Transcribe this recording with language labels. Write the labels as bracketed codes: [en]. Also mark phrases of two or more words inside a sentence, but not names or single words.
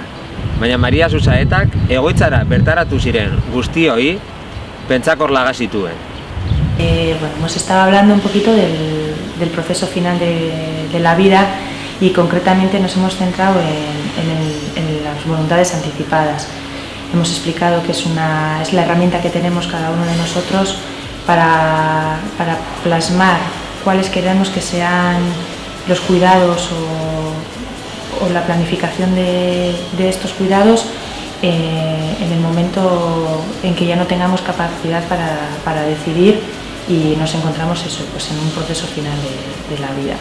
[eu] Baina Maria Susaetak egoitzara bertaratu ziren guztioi pentsakor laga zituen. [es] Bueno, hemos estado hablando un poquito del proceso final de la vida y concretamente nos hemos centrado en las voluntades anticipadas. Hemos explicado que es la herramienta que tenemos cada uno de nosotros para plasmar cuáles queremos que sean los cuidados o la planificación de estos cuidados en el momento en que ya no tengamos capacidad para decidir y nos encontramos pues en un proceso final de la vida.